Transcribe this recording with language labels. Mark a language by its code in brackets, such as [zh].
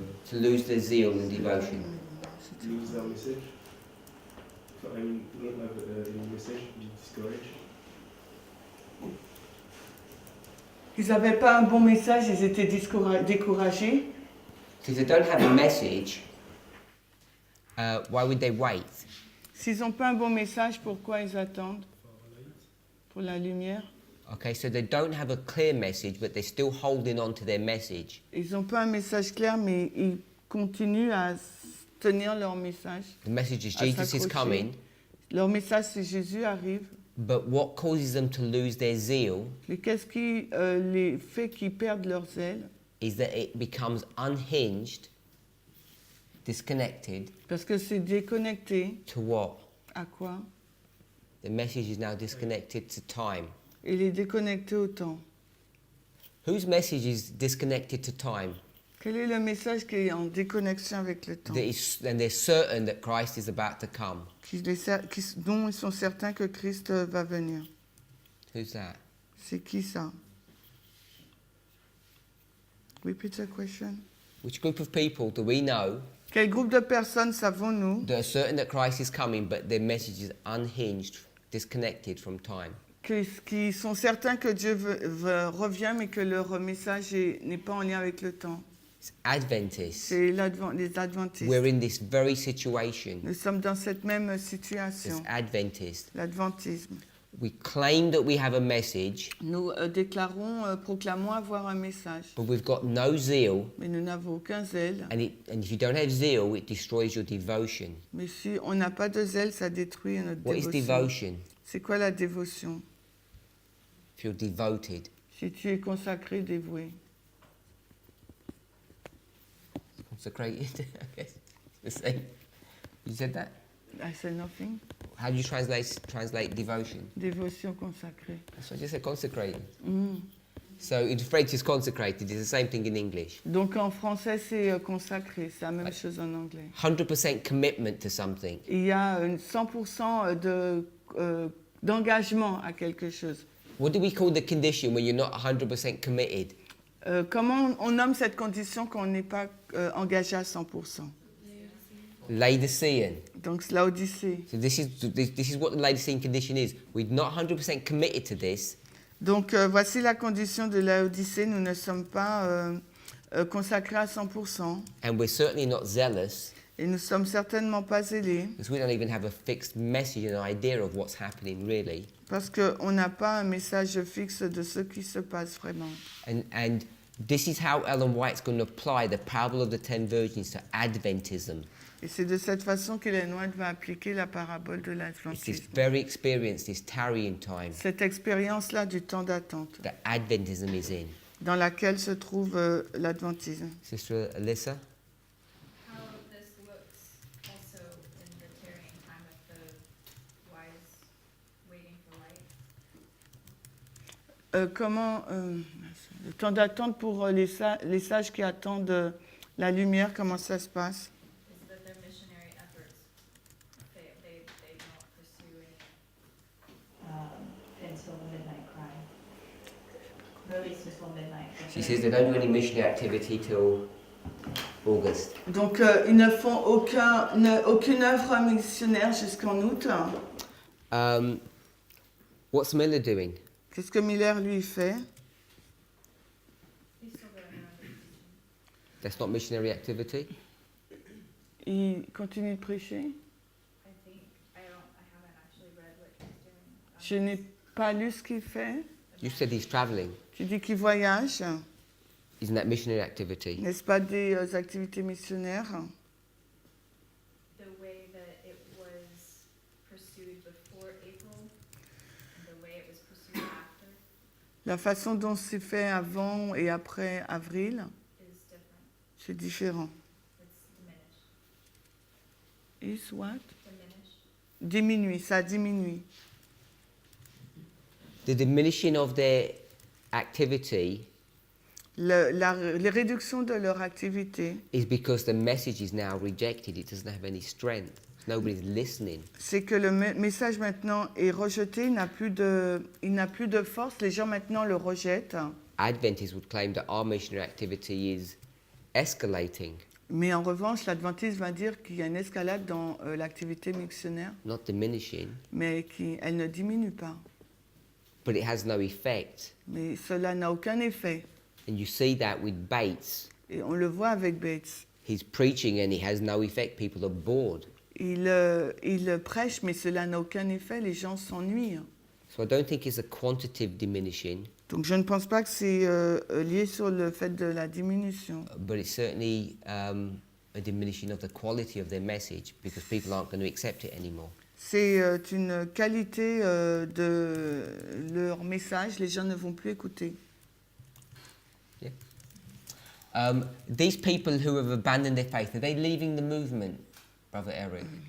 [en] To lose their zeal and devotion. to lose their message? I mean, not have any message, be discouraged. [fr] Ils n'avaient pas un bon message, ils étaient découragés. [en] So if they don't have a message, why would they wait? [fr] S'ils n'ont pas un bon message, pourquoi ils attendent? Pour la lumière. [en] Okay, so they don't have a clear message, but they're still holding on to their message. [fr] Ils n'ont pas un message clair, mais ils continuent à tenir leur message. [en] The message is [fr] À [en] Jesus is [fr] s'accrocher. [en] coming, [fr] Leur message, c'est Jésus arrive. [en] but what causes them to lose their zeal [fr] Mais qu'est-ce qui les fait qu'ils perdent leur zèle? [en] is that it becomes unhinged, disconnected [fr] Parce que c'est déconnecté. [en] to what? [fr] À quoi? [en] The message is now disconnected to time. [fr] Il est déconnecté au temps. [en] Whose message is disconnected to time? [fr] Quel est le message qui est en déconnexion avec le temps? [en] And they're certain that Christ is about to come. [fr] Dont ils sont certains que Christ va venir. [en] Who's that? [fr] C'est qui ça? [en] Repeat the question. Which group of people do we know [fr] Quel groupe de personnes savons-nous [en] that are certain that Christ is coming, but their message is unhinged, disconnected from time? [fr] qui sont certains que Dieu revient, mais que leur message n'est pas en lien avec le temps? [en] It's Adventists. [fr] C'est les adventistes. [en] We're in this very situation. [fr] Nous sommes dans cette même [en] As [fr] situation, [en] Adventists, [fr] l'adventisme. [en] we claim that we have a message, [fr] Nous proclamons avoir un message, [en] but we've got no zeal. [fr] mais nous n'avons aucun zèle. [en] And if you don't have zeal, it destroys your devotion. [fr] Mais si on n'a pas de zèle, ça détruit notre [en] What is [fr] dévotion. [en] devotion? [fr] C'est quoi la dévotion? [en] If you're devoted, [fr] Si tu es consacré, dévoué. [en] consecrated, I guess. The same. You said that? I say nothing. How do you translate devotion? [fr] Dévotion consacrée. [en] That's what I just said, consecrated. Mm. So in French it's consecrated. It's the same thing in English. [fr] Donc en français, c'est consacré. C'est la même chose en anglais. [en] 100% commitment to something. [fr] Il y a 100% d'engagement à quelque chose. [en] What do we call the condition when you're not 100% committed? [fr] Comment on nomme cette condition quand on n'est pas engagé à 100%? [en] Laodicean. [fr] Donc l'Odyssée. [en] So this is what the Laodicean condition is. We're not 100% committed to this, [fr] Donc voici la condition de l'Odyssée. Nous ne sommes pas consacrés à 100%. [en] and we're certainly not zealous, [fr] Et nous ne sommes certainement pas zélés. [en] because we don't even have a fixed message and idea of what's happening really. [fr] Parce qu'on n'a pas un message fixe de ce qui se passe vraiment. [en] And this is how Ellen White's going to apply the parable of the 10 virgins to Adventism. [fr] Et c'est de cette façon qu'Ellen White va appliquer la parabole de [en] It's this [fr] l'Adventisme. [en] very experience, this tarrying time [fr] Cette expérience-là du temps d'attente [en] that Adventism is in. [fr] dans laquelle se trouve l'Adventisme. [en] Sister Alyssa? How this looks also in the tarrying time of the wise waiting for light. [fr] Comment le temps d'attente pour les sages qui attendent La lumière, comment ça se passe? [en] is that their missionary efforts, they don't pursue any. Until midnight cry. Release until midnight. She says they don't do any missionary activity till August. [fr] Donc, ils ne font aucune œuvre missionnaire jusqu'en août. [en] What's Miller doing? [fr] Qu'est-ce que Miller, lui, fait? [en] He's still going around and teaching. That's not missionary activity? [fr] Il continue de prêcher? [en] I haven't actually read what he's doing. [fr] Je n'ai pas lu ce qu'il fait. [en] You said he's traveling. [fr] Tu dis qu'il voyage. [en] Isn't that missionary activity? [fr] N'est-ce pas des activités missionnaires? [en] The way that it was pursued before April, and the way it was pursued after [fr] La façon dont c'est fait avant et après avril, [en] is different. [fr] c'est différent. [en] It's diminished. Is what? Diminished. [fr] Diminue, ça diminue. [en] The diminishing of their activity [fr] Les réductions de leur activité, [en] is because the message is now rejected. It doesn't have any strength. Nobody's listening. [fr] c'est que le message maintenant est rejeté, il n'a plus de force, les gens maintenant le rejettent. [en] Adventists would claim that our missionary activity is escalating, [fr] Mais en revanche, l'adventiste va dire qu'il y a une escalade dans l'activité missionnaire, [en] not diminishing, [fr] mais elle ne diminue pas. [en] but it has no effect. [fr] Mais cela n'a aucun effet. [en] And you see that with Bates. [fr] Et on le voit avec Bates. [en] He's preaching and he has no effect. People are bored. [fr] Il prêche, mais cela n'a aucun effet, les gens s'ennuient. [en] So I don't think it's a quantitative diminishing, [fr] Donc je ne pense pas que c'est lié sur le fait de la diminution. [en] but it's certainly a diminishing of the quality of their message because people aren't going to accept it anymore. [fr] C'est une qualité de leur message, les gens ne vont plus écouter. [en] These people who have abandoned their faith, are they leaving the movement, Brother Eric?